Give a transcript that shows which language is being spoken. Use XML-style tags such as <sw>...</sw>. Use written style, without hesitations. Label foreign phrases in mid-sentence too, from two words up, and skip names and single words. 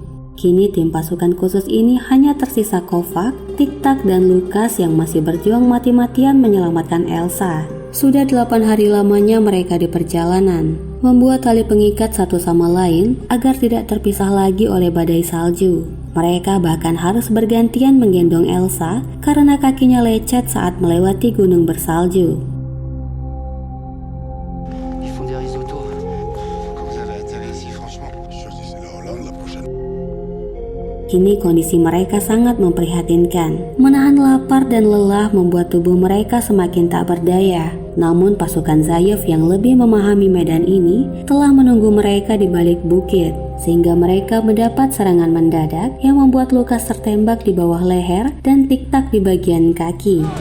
<id>Kini tim pasukan khusus ini hanya tersisa Kovac, Tik-Tak, dan Lukas yang masih berjuang mati-matian menyelamatkan Elsa. Sudah 8 hari lamanya mereka di perjalanan, membuat tali pengikat satu sama lain agar tidak terpisah lagi oleh badai salju. Mereka bahkan harus bergantian menggendong Elsa karena kakinya lecet saat melewati gunung bersalju.</id> <fr>Ils font des risottos. Quand vous avez atterri ici, franchement, choisissez la Hollande la prochaine.</fr> <id>Kini kondisi mereka sangat memprihatinkan. Menahan lapar dan lelah membuat tubuh mereka semakin tak berdaya. Namun pasukan Zayev yang lebih memahami medan ini telah menunggu mereka di balik bukit, sehingga mereka mendapat serangan mendadak yang membuat Lukas tertembak di bawah leher dan Tik-Tak di bagian kaki.</id>